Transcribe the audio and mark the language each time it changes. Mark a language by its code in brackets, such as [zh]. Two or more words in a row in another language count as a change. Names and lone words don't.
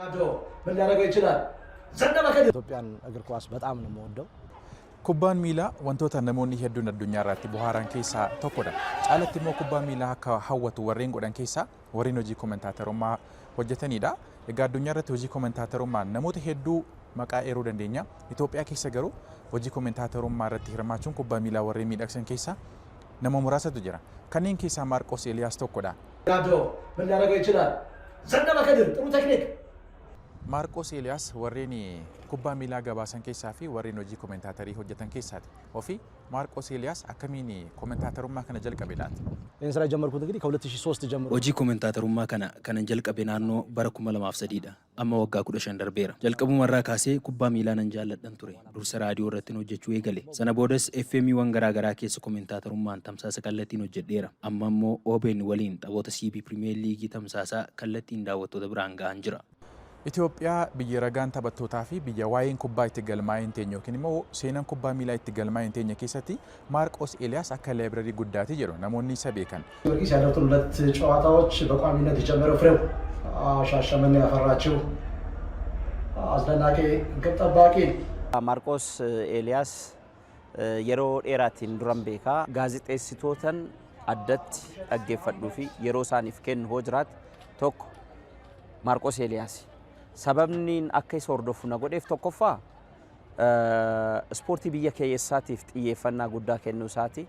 [am] ኢትዮጵያን እግር ኳስ በጣም ነው የምወደው። [om] kubbaa miilaa wantoota namoonni hedduun addunyaa irratti bu'aaran keessaa tokkodha. Caalatti immoo kubbaan miilaa akka hawwatu warreen godhan keessaa warreen hojii kommentaatorummaa hojjetanidha. Egaa addunyaa irratti hojii kommentaatorummaa namoota hedduu maqaa eeruu dandeenya. Itoophiyaa keessa garuu hojii kommentaatorummaa irratti hirmaachuun kubbaa miilaa warreen miidhagsan keessaa nama muraasatu jira. Kanneen keessaa Maarqos Eeliyaas tokkodha. Maarqos Eeliyaas warreen kubbaa miilaa gabaasan keessaa fi warreen hojii kommentaatarii hojjetan keessaati. Ofii Maarqos Eeliyaas akkamiin kommentaatorummaa kana jalqabe laata? Inni sira [am] ጀመርኩት እንግዲህ ከ2003 ጀምሮ [om] hojii kommentaatorummaa kana jalqabe naannoo bara 2003dha. Amma waggaa 15 darbeera. Jalqabumarraa kaasee kubbaa miilaa nan jaalladhan ture. Dursa raadiyoo irratti hojjechuu eegale. Sana boodas FM'wwan garaa keessa kommentaatorummaan tamsaasa kallattiin hojjedheera. Amma immoo OBN waliin taphoota CB Premier League tamsaasaa kallattiin daawwattoota biraan ga'an jira. Itoophiyaa biyya ragaan taphattootaa fi biyya waa'een kubbaa itti galmaa'een teenya yookiin immoo seenaan kubbaa miilaa itti galmaa'een teenya keessatti Maarqos Eeliyaas akka [am] ላይብረሪ ጉዳቲ [om] jedhu namoonni isa beekan. [am] ጊዮርጊስ ያደረጉት ሁለት ጨዋታዎች በቋሚነት የጀመረው ፍሬው ሻሸመኔ ያፈራቸው አስደናቂ ግብ ጠባቂ [om] Maarqos Eeliyaas yeroo dheeraatiin duran beekaa gaazexeessitootan addatti dhaggeeffadhuu fi yeroo isaaniif kennu hoo jiraate tokko Maarqos Eeliyaas. Sababni akka isa hordofu na godheef tokkoffaa ispoortii biyya keessaatiif xiyyeeffannaa guddaa kennuu isaati.